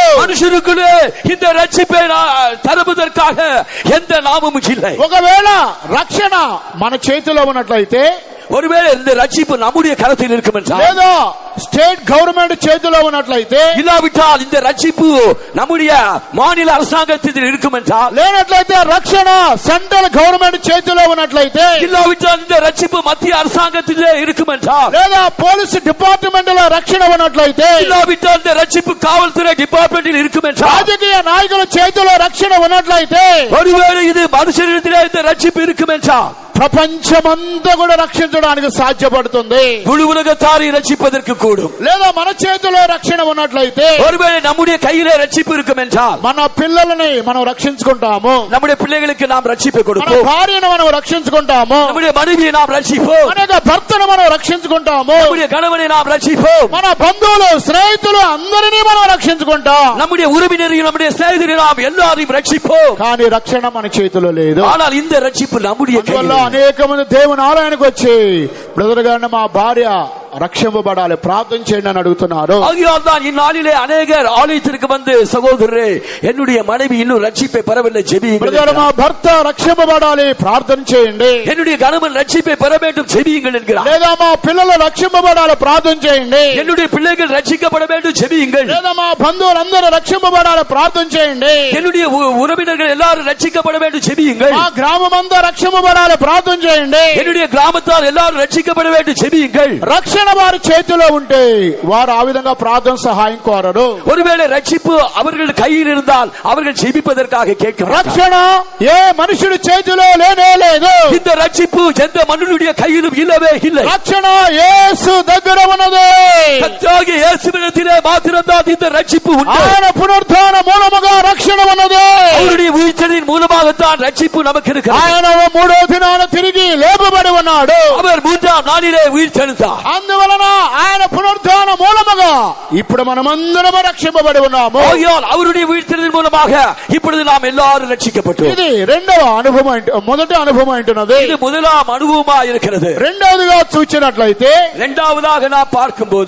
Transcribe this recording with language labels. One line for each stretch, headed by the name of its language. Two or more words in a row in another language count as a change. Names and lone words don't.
Tamil: மனுஷனுக்குள்ளே இந்த ரட்சிப்பை தருவதற்காக எந்த நாமமும் இல்லை.
Telugu: ఒకవేళ రక్షణ మన చేతిలో ఉన్నట్లయితే,
Tamil: ஒருவேளை இந்த ரட்சிப்பு நம்முடைய கரத்தில் இருக்கும் என்றால்,
Telugu: లేదా
English: state government
Telugu: చేతిలో ఉన్నట్లయితే,
Tamil: இல்லாவிட்டால் இந்த ரட்சிப்பு நம்முடைய மாநில அரசாங்கத்தில் இருக்கும் என்றால்,
Telugu: లేనట్లయితే రక్షణ
English: central government
Telugu: చేతిలో ఉన్నట్లయితే,
Tamil: இல்லாவிட்டால் இந்த ரட்சிப்பு மத்திய அரசாங்கத்திலே இருக்கும் என்றால்,
Telugu: లేదా
English: police department
Telugu: లో రక్షణ ఉన్నట్లయితే,
Tamil: இல்லாவிட்டால் இந்த ரட்சிப்பு காவல்துறை டிபார்ட்மெண்டில் இருக்கும் என்றால்,
Telugu: రాజకీయ నాయకుల చేతిలో రక్షణ ఉన్నట్లయితే,
Tamil: ஒருவேளை இது மனுஷனிடத்திலே இந்த ரட்சிப்பு இருக்கும் என்றால்,
Telugu: ప్రపంచమంతా కూడా రక్షించడానికి సాధ్యపడుతుంది.
Tamil: முழு உலகத்தாரை ரட்சிப்பதற்கு கூடும்.
Telugu: లేదా మన చేతిలో రక్షణ ఉన్నట్లయితే,
Tamil: ஒருவேளை நம்முடைய கையிலே ரட்சிப்பு இருக்கும் என்றால்,
Telugu: మన పిల్లలని మనం రక్షించుకుంటాము.
Tamil: நம்முடைய பிள்ளைகளுக்கு நாம் ரட்சிப்பை
Telugu: మన
Tamil: கொடுப்போம்.
Telugu: భార్యను మనం రక్షించుకుంటాము.
Tamil: நம்முடைய மனைவியை நாம் ரட்சிப்போம்.
Telugu: మన యొక్క భర్తను మనం రక్షించుకుంటాము.
Tamil: நம்முடைய கணவனை நாம் ரட்சிப்போம்.
Telugu: మన బంధువులు స్నేహితులు అందరినీ మనం రక్షించుకుంటాం.
Tamil: நம்முடைய உறவினரையும் நம்முடைய சிநேகிதரை நாம் எல்லாரையும் ரட்சிப்போம்.
Telugu: కానీ రక్షణ మన చేతిలో లేదు.
Tamil: ஆனால் இந்த ரட்சிப்பு நம்முடைய
Telugu: అందువల్ల
Tamil: கையில்.
Telugu: అనేక మంది దేవుని ఆలయానికి వచ్చి, బ్రదర్ గారిని మా భార్య రక్షింపబడాలి, ప్రార్థన చేయండి అని అడుగుతున్నారు.
Tamil: ஆகையால் தான் இந்நாளிலே அநேகர் ஆலயத்திற்கு வந்து, சகோதரரே என்னுடைய மனைவி இன்னும் ரட்சிப்பை பெறவில்லை, ஜெபியுங்கள்.
Telugu: బ్రదర్ మా భర్త రక్షింపబడాలి, ప్రార్థన చేయండి.
Tamil: என்னுடைய கணவன் ரட்சிப்பை பெற வேண்டும், ஜெபியுங்கள் என்கிறார்.
Telugu: లేదా మా పిల్లలు రక్షింపబడాలి, ప్రార్థన చేయండి.
Tamil: என்னுடைய பிள்ளைகள் ரட்சிக்கப்பட வேண்டும், ஜெபியுங்கள்.
Telugu: లేదా మా బంధువులందరూ రక్షింపబడాలి, ప్రార్థన చేయండి.
Tamil: என்னுடைய உறவினர்கள் எல்லாரும் ரட்சிக்கப்பட வேண்டும், ஜெபியுங்கள்.
Telugu: మా గ్రామం అంతా రక్షింపబడాలి, ప్రార్థన చేయండి.
Tamil: என்னுடைய கிராமத்தார் எல்லாரும் ரட்சிக்கப்பட வேண்டும், ஜெபியுங்கள்.
Telugu: రక్షణ వారి చేతిలో ఉంటే వారు ఆ విధంగా ప్రార్థన సహాయం కోరరు.
Tamil: ஒருவேளை ரட்சிப்பு அவர்கள் கையில் இருந்தால் அவர்கள் ஜெபிப்பதற்காக கேட்கிறார்.
Telugu: రక్షణ ఏ మనుషుడి చేతిలో లేనే లేదు.
Tamil: இந்த ரட்சிப்பு எந்த மனுஷனுடைய கையிலும் இல்லவே இல்லை.
Telugu: రక్షణ యేసు దగ్గర ఉన్నది.
Tamil: கர்த்தராகிய இயேசுவிடத்திலே மாத்திரம்தான் இந்த ரட்சிப்பு உண்டு.
Telugu: ఆయన పునరుత్థాన మూలముగా రక్షణ ఉన్నది.
Tamil: அவருடைய உயிர்த்தெழுதலின் மூலமாகத்தான் ரட்சிப்பு நமக்கு இருக்கிறது.
Telugu: ఆయన మూడో దినాన తిరిగి లేపబడి ఉన్నాడు.
Tamil: அவர் மூன்றாம் நாளிலே உயிர்த்தெழுந்தார்.
Telugu: అందువలన ఆయన పునరుత్థాన మూలముగా ఇప్పుడు మనమందరము రక్షింపబడి ఉన్నాము.
Tamil: ஆகையால் அவருடைய உயிர்த்தெழுதலின் மூலமாக இப்பொழுது நாம் எல்லாரும் ரட்சிக்கப்பட்டோம்.
Telugu: ఇది రెండవ అనుభవం. మొదటి అనుభవం అంటున్నది,
Tamil: இது முதலாம் அனுபவமா இருக்கிறது.
Telugu: రెండవదిగా చూచినట్లయితే,
Tamil: இரண்டாவதாக நாம் பார்க்கும்போது,